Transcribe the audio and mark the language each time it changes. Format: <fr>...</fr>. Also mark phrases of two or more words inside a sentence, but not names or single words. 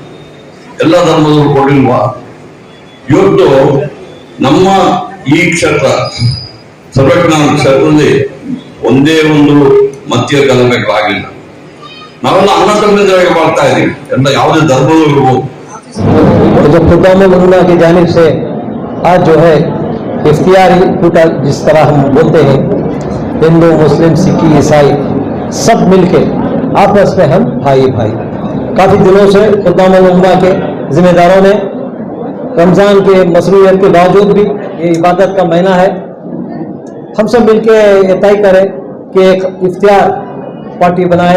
<kn>ಎಲ್ಲ ಧರ್ಮದವರು ಕೊಟ್ಟಿಲ್ವಾ? ಇವತ್ತು ನಮ್ಮ ಈ ಕ್ಷೇತ್ರ ಸರ್ವಜ್ಞಾನ ಕ್ಷೇತ್ರದಲ್ಲಿ ಒಂದೇ ಒಂದು ಮಧ್ಯ ಗಲಭೆಗಳಾಗಿಲ್ಲ. ನಾವೆಲ್ಲ ಅನ್ನ ತಮ್ಮಂದಿರಾಗಿ ಮಾಡ್ತಾ ಇದೀವಿ, ಎಲ್ಲ ಯಾವುದೇ ಧರ್ಮದವರು ಇರ್ಬೋದು.</kn> <hi>जो खुदाम उन्ना की जानिब से आज जो है इफ्तियारी टूटा, जिस तरह हम बोलते हैं हिंदू मुस्लिम सिक्की ईसाई सब मिलके आपस में हम भाई भाई। काफ़ी दिनों से खुदाम उन्ना के जिम्मेदारों ने रमज़ान के मसरूफियत के बावजूद भी, ये इबादत का महीना है, हम सब मिलके ये तय करें कि एक इफ्तियार पार्टी बनाए।</hi>